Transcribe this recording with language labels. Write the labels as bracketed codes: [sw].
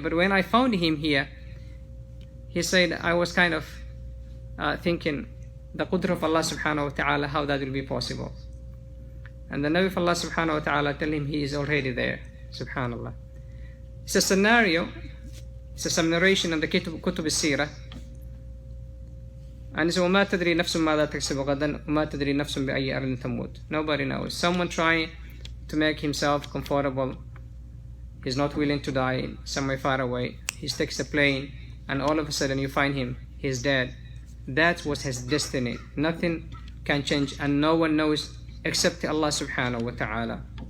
[en] But when I found him here, he said, I was kind of thinking, the qudra of Allah subhanahu wa ta'ala, how that will be possible. And the Nabi of Allah subhanahu wa ta'ala tell him he is already there. Subhanallah. It's a scenario, it's some narration in the Kutub al-Sirah. And it's [ar] وَمَا تَدْرِي نَفْسٌ مَاذَا تَكْسِبُ غَدًا وَمَا تَدْرِي نَفْسٌ بِأَيِّ أَرْضٍ تَمُوتُ. [en] Nobody knows. Someone trying to make himself comfortable. He's not willing to die somewhere far away. He takes a plane and all of a sudden you find him. He's dead. That was his destiny. Nothing can change and no one knows except Allah subhanahu wa ta'ala.